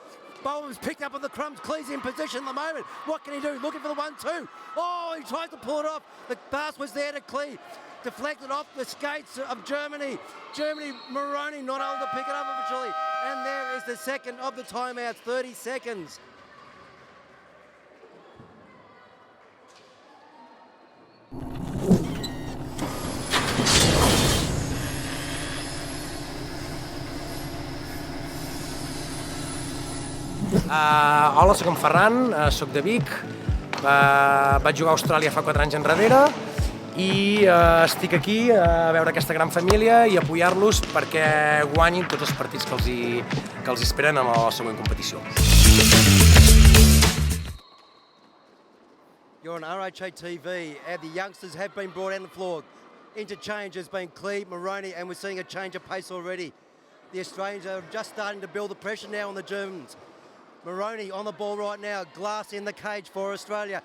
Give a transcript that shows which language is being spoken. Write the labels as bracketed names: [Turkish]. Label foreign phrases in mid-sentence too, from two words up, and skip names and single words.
[English] Boehm's picked up on the crumbs. Clee's in position at the moment. What can he do? Looking for the 1-2. Oh, he tries to pull it off. The pass was there to Clee. Deflected off the skates of Germany. Maroney not able to pick it up eventually. And there is the second of the timeouts, 30 seconds. [Catalan] Hola, soc en Ferran, soc de Vic. Vaig jugar a Austràlia fa 4 anys enrere i estic aquí a veure aquesta gran família i apoyar-los perquè guanyin tots els partits que els esperen a la següent competició. [English] You're on RHA TV, and the youngsters have been brought on the floor. Interchange has been Clee, Maroney, and we're seeing a change of pace already. The Australians are just starting to build the pressure now on the Germans. Maroney on the ball right now, Glass in the cage for Australia.